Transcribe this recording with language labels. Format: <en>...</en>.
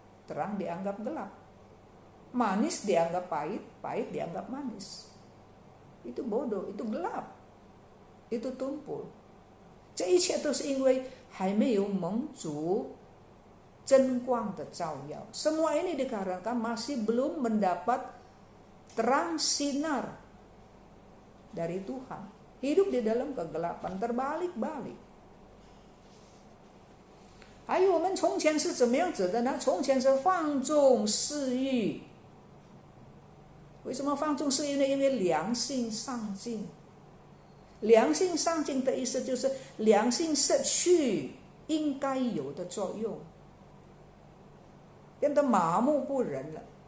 <id>Terang dianggap gelap. Manis dianggap pahit. Pahit dianggap manis. Itu bodoh, itu gelap. Itu tumpul.</id> <zh>这一切都是因为还没有蒙主真光的照耀.</zh> <id>Semua ini dikarenakan masih belum mendapat terang sinar dari Tuhan. Hidup di dalam kegelapan, terbalik-balik.</id> <zh>还有我们从前是怎么样子的呢？从前是放纵私欲。为什么放纵私欲呢？因为良心上进。良心上进的意思就是良心失去应该有的作用，变得麻木不仁了。</zh>